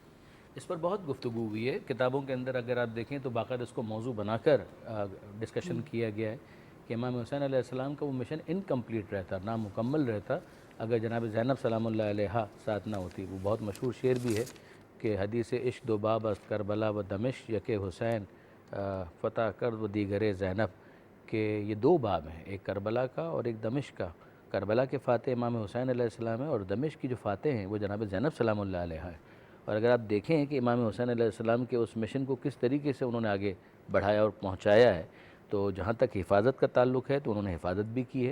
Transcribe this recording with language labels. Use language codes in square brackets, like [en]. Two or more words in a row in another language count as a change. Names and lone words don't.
[ur] اس پر بہت گفتگو ہوئی ہے. کتابوں کے اندر اگر آپ دیکھیں تو باقاعدہ اس کو موضوع بنا کر ڈسکشن کیا گیا ہے کہ امام حسین علیہ السلام کا وہ مشن انکمپلیٹ رہتا, نامکمل رہتا اگر جناب زینب سلام اللہ علیہا ساتھ نہ ہوتی. وہ بہت مشہور شعر بھی ہے کہ [fa] حدیث عشق دو باب است کربلا و دمشق یک حسین فتح کرد و دیگر زینب, [ur] کہ یہ دو باب ہیں, ایک کربلا کا اور ایک دمشق کا. کربلا کے فاتح امام حسین علیہ السلام ہے اور دمشق کی جو فاتح ہیں وہ جناب زینب سلام اللہ علیہا ہے. اور اگر آپ دیکھیں کہ امام حسین علیہ السلام کے اس مشن کو کس طریقے سے انہوں نے آگے بڑھایا اور پہنچایا ہے, تو جہاں تک حفاظت کا تعلق ہے تو انہوں نے حفاظت بھی کی ہے.